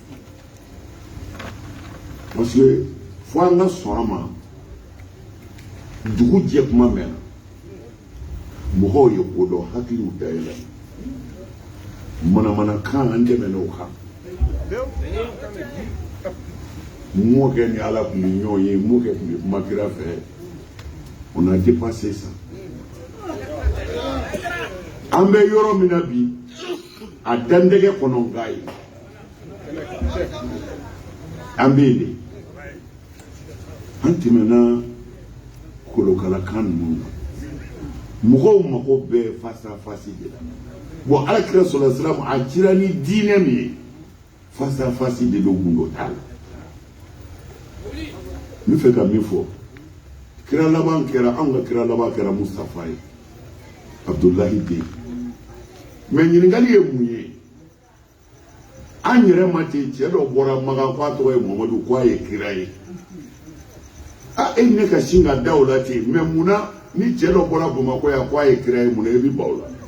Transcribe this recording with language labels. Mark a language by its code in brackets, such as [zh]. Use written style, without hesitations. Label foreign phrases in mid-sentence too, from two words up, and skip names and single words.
[bm] parce que fo an ka sɔn a ma dugu jɛ kuma mɛnna mɔgɔw ye ko dɔn hakiliw dayɛlɛ manamanakan an dɛmɛ n'o kan mɔkɛ ni ala tun bɛ ɲɔgɔn ye mɔkɛ tun bɛ kuma kira fɛ [fr] on a dépassé ça [bm] an bɛ yɔrɔ min na bi a dandɛgɛ kɔnɔ nka ye an bɛ yen de an tɛmɛna kolokalakan ninnu na mɔgɔw mako bɛ [fr] face à face de la bon [bm] alakira [ar] sallallahu alaihi wasallam [bm] a cira ni diinɛ min ye [fr] face à face de [bm] do gundo t'a la n bɛ fɛ ka min fɔ kira laban kɛra anw ka kira laban kɛra Mustafa ye Abdullahi den mais ɲininkali ye mun ye an yɛrɛ ma ten cɛ dɔ bɔra Makan k'a tɔgɔ ye Muhamadu k'a ye kira ye e ne ka sin ka da o la ten mais munna ni cɛ dɔ bɔra Bamakɔ yan k'a ye kira ye munna e bɛ ba o la